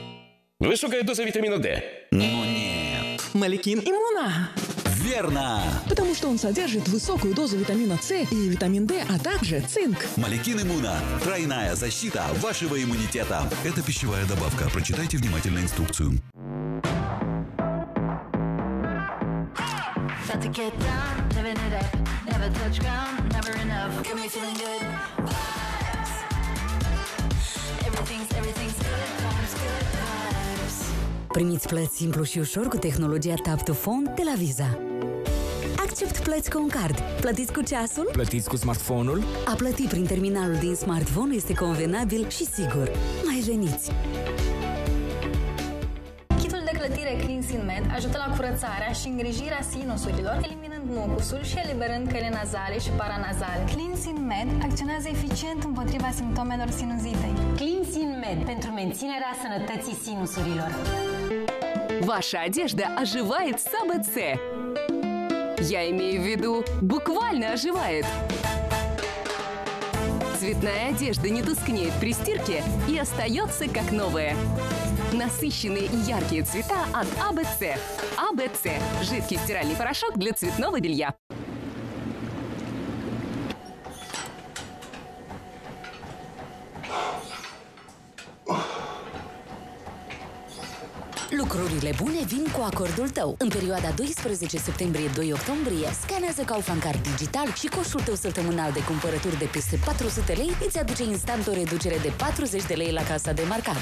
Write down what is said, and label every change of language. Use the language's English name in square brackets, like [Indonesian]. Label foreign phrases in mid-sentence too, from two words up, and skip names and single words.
[Russian] Высокая доза витамина D. Но нет. Молекин Иммуна. Верно. Потому что он содержит высокую дозу витамина С и витамин D, а также цинк. Молекин Иммуна. Тройная защита вашего иммунитета. Это пищевая добавка. Прочитайте внимательно инструкцию. [English] Got to get down, living it up, never touch ground, never enough. Got me feeling good. Vibes. Everything's good. Vibes, good vibes. [Romanian] Primiți plăți simplu și ușor cu tehnologia Tap to Phone de la Visa. Accept plăți cu un card. Plătiți cu ceasul? Plătiți cu smartphone-ul? A plăti prin terminalul din smartphone este convenabil și sigur. Mai veniți! Kitul de clătire Cleansing Med ajută la curățarea și îngrijirea sinusurilor, eliminând mucusul și eliberând căile nazale și paranazale. Cleansing Med acționează eficient împotriva simptomelor sinuzitei. Cleansing Med pentru menținerea sănătății sinusurilor. [Russian] Ваша одежда оживает с АБЦ. Я имею в виду, буквально оживает. Цветная одежда не тускнеет при стирке и остается как новая. Насыщенные и яркие цвета от АБЦ. АБЦ – жидкий стиральный порошок для цветного белья. [Romanian] Lucrurile bune vin cu acordul tău. În perioada 12 septembrie-2 octombrie, scanează Kaufland Card digital și coșul tău săptămânal de cumpărături de peste 400 lei îți aduce instant o reducere de 40 de lei la casa de marcat.